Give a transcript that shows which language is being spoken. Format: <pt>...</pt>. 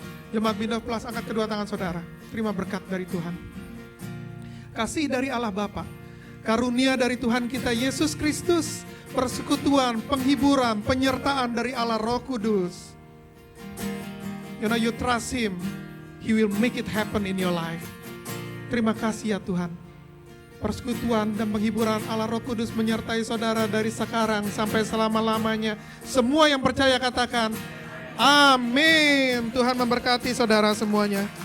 <id>Jemaat Bina Plus, angkat kedua tangan saudara. Terima berkat dari Tuhan. Kasih dari Allah Bapa, karunia dari Tuhan kita Yesus Kristus, persekutuan, penghiburan, penyertaan dari Allah Roh Kudus.</id> <en>You know, you trust Him, He will make it happen in your life.</en> <id>Terima kasih ya Tuhan. Persekutuan dan penghiburan Allah Roh Kudus menyertai saudara dari sekarang sampai selama-lamanya. Semua yang percaya katakan, amin. Tuhan memberkati saudara semuanya.</id>